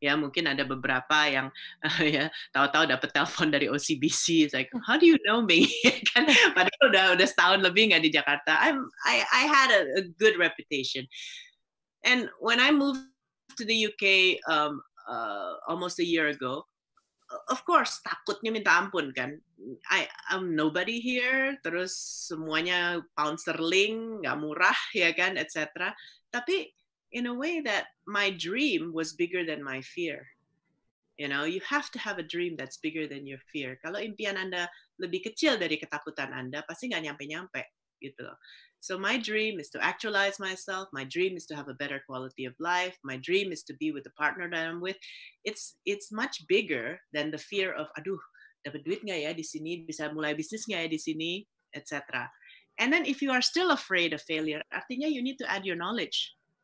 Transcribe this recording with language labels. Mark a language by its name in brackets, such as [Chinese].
[Indonesian] Ya mungkin ada beberapa yang ya tahu-tahu dapat telepon dari OCBC, [English] it's like how do you know me? [Indonesian] Kan padahal udah setahun lebih nggak di Jakarta. [English] I had a good reputation, and when I moved to the UK almost a year ago, of course [Indonesian] takutnya minta ampun kan. [English] I'm nobody here, [Indonesian] terus semuanya pound sterling, nggak murah ya kan, etc. [English] Tapi in a way that my dream was bigger than my fear. You know, you have to have a dream that's bigger than your fear. [Indonesian] Kalau impian Anda lebih kecil dari ketakutan Anda, pasti nggak nyampe-nyampe gitu loh. [English] So my dream is to actualize myself. My dream is to have a better quality of life. My dream is to be with the partner that I'm with. It's much bigger than the fear of, [Indonesian] aduh, dapat duit nggak ya di sini? Bisa mulai bisnis nggak ya di sini? [English] Etc. And then if you are still afraid of failure, artinya you need to add your knowledge.